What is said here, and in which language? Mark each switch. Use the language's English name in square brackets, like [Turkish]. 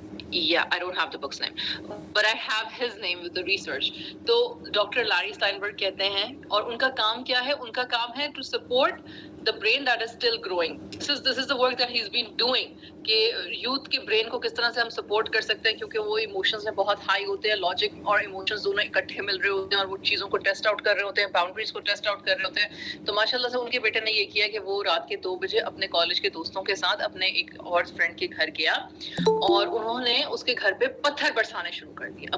[English] Yeah, I don't have the book's name, but I have his name with the research. [Hindi] तो doctor Larry Steinberg कहते हैं, और उनका काम क्या है? उनका काम है [English] to support the brain that is still growing. This is the work that he's been doing, [Hindi] कि यूथ के ब्रेन को किस तरह से हम सपोर्ट कर सकते हैं, क्योंकि वो इमोशंस में बहुत हाई होते हैं, लॉजिक और इमोशंस दोनों इकट्ठे मिल रहे होते हैं, और वो चीज़ों को टेस्ट आउट कर रहे होते हैं, बाउंड्रीज को टेस्ट आउट कर रहे होते हैं. तो माशाल्लाह से उनके बेटे ने ये किया कि वो रात के 2 बजे अपने कॉलेज के दोस्तों के साथ अपने एक और फ्रेंड के घर गया, और उन्होंने उसके घर पे पत्थर बरसाने शुरू कर दिए.